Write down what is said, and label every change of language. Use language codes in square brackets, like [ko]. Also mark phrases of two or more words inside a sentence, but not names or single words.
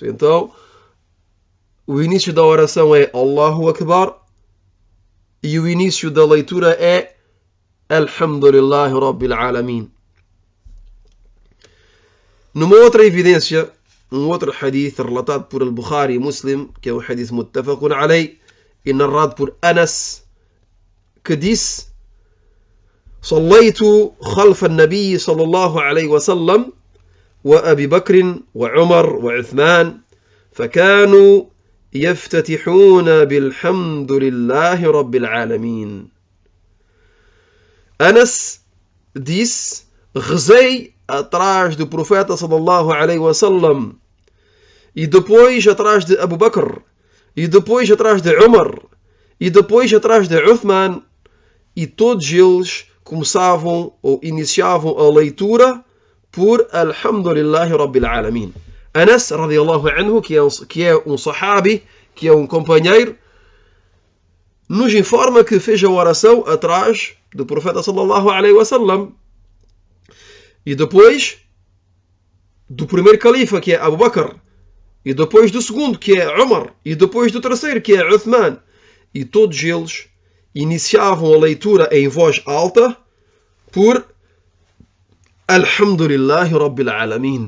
[pt] Então, o início da oração é [ar] الله أكبر [pt] e o início da leitura é [ar] الحمد لله رب العالمين. [pt] Numa outra evidência, um outro hadith relatado por Al-Bukhari e Muslim, que é um hadith [ar] متفق عليه, [pt] e narrado por Anas, que disse: [ar] صليت خلف النبي صلى الله عليه وسلم وأبي بكر وعمر وعثمان فكانوا يفتتحون بالحمد لله رب العالمين. [pt] Anas disse: rezei atrás do profeta [ar] صلى الله عليه وسلم, [pt] e depois atrás de Abu Bakr, e depois atrás de Umar, e depois atrás de Uthman, e todos eles começavam ou iniciavam a leitura por [ar] الحمد لله رب العالمين. Anas رضي الله عنه, [pt] que é um sahabi, que é um companheiro, nos informa que fez a oração atrás do profeta [ar] صلى الله عليه وسلم. [pt] E depois do primeiro califa, que é Abu Bakr, e depois do segundo, que é Umar, e depois do terceiro, que é Uthman, e todos eles iniciavam a leitura em voz alta por [ar] الحمد لله رب العالمين.